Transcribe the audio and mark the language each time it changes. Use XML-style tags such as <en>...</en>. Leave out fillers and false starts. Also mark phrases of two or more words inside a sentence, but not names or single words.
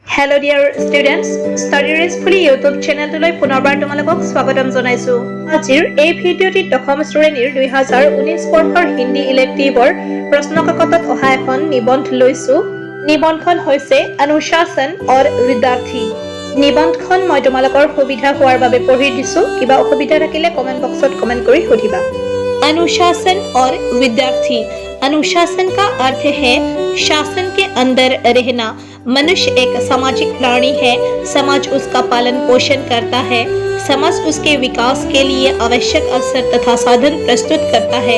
<en>Hello dear students, Study Restfully YouTube channel to like</en> <as>পুনৰবাৰ তোমালোকক স্বাগতম জনাইছো। আজিৰ এই ভিডিঅ'টিত দশম শ্ৰেণীৰ 2019 বৰ্ষৰ হিন্দী ইলেক্টিভৰ প্ৰশ্নকাকতত অহা এখন নিবন্ধ লৈছো। নিবন্ধখন হৈছে অনুশাসন আৰু বিদ্যাৰ্থী। নিবন্ধখন মই তোমালোকৰ সুবিধা হোৱাৰ বাবে পঢ়ি দিছো। কিবা অসুবিধা থাকিলে</as> <en>comment boxত</en> <as>কমেন্ট কৰি সুধিবা।</as> <hi>अनुशासन और विद्यार्थी। अनुशासन का अर्थ है शासन के अंदर रहना। मनुष्य एक सामाजिक प्राणी है। समाज उसका पालन पोषण करता है। समाज उसके विकास के लिए आवश्यक अवसर तथा साधन प्रस्तुत करता है।</hi>